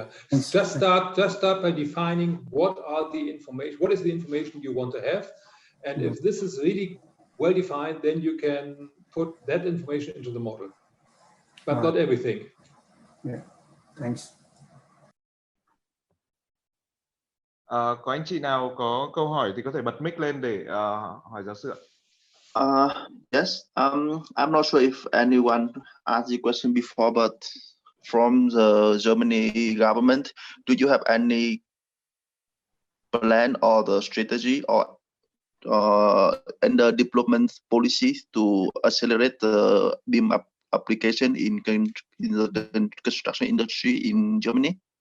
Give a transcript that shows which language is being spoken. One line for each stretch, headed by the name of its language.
English: Just start by defining what is the information you want to have, and if this is really well defined, then you can put that information into the model, but not everything. Thanks.
Vietnamese: Có anh chị nào có câu hỏi thì có thể bật mic lên để hỏi giáo sư ạ.
English: Yes, I'm not sure if anyone asked the question before, but from the Germany government, do you have any plan or the strategy or and the development policies to accelerate the BIM application in the construction industry in Germany?